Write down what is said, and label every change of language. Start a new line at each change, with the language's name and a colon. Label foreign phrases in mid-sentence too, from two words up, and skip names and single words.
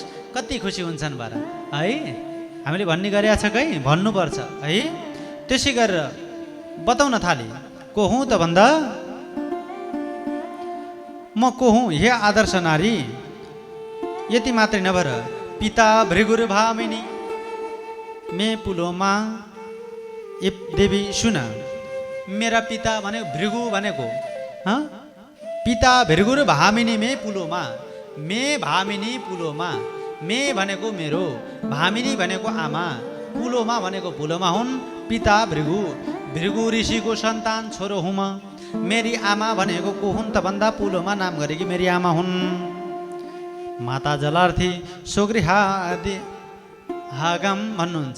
Nepali: कति खुसी हुन्छन् बारा है। हामीले भन्ने गरेका छ कहीँ भन्नुपर्छ है। त्यसै गरेर बताउन थाले। को हुँ त भन्दा म को हुँ? हे आदर्श नारी, यति मात्रै नभएर
Sanskrit: पिता भृगुर भामिनी मे पुलोमा।
Nepali: ए देवी सुन, मेरा पिता भनेको भृगु भनेको
Sanskrit: पिता भृगुर भामिनी मे पुलोमा। मे भामिनी पुलोमा।
Nepali: मे भनेको मेरो, भामिनी भनेको आमा, पुलोमा भनेको पुलोमा हुन्। पिता भृगु, भृगु ऋषिको सन्तान छोरो हुँ म। मेरी आमा भनेको को हुन् त भन्दा पुलोमा नाम गरेकी मेरी आमा हुन्।
Sanskrit: माता जलार्थी स्वगृहादि हागम
Nepali: भन्नुहुन्छ।